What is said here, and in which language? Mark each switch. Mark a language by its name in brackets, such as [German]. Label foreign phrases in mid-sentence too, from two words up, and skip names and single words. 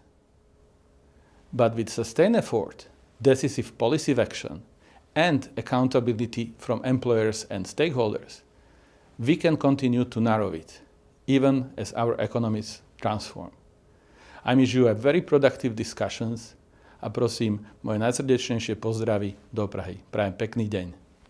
[English] But with sustained effort, decisive policy action, and accountability from employers and stakeholders, we can continue to narrow it, even as our economies transform. I wish you a very productive discussions [Slovak] a prosím, moje najsrdečnejšie pozdravy do Prahy. Prajem pekný deň.